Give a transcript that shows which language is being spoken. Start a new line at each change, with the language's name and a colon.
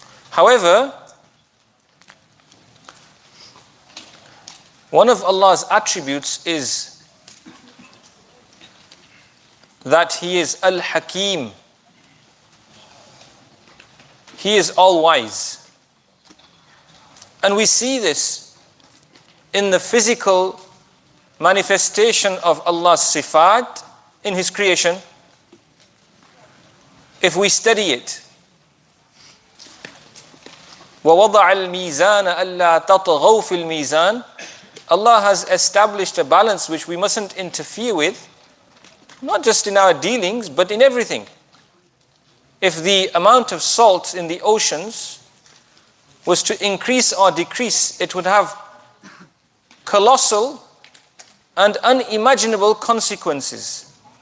English: However, one of Allah's attributes is that He is Al-Hakim. He is all-wise. And we see this in the physical manifestation of Allah's sifat in His creation. If we study it,
Arabic: وَوَضَعَ الْمِيزَانَ أَلَّا تَطْغَوْا فِي الْمِيزَانِ.
English: Allah has established a balance which we mustn't interfere with, not just in our dealings, but in everything. If the amount of salt in the oceans was to increase or decrease, it would have colossal and unimaginable consequences.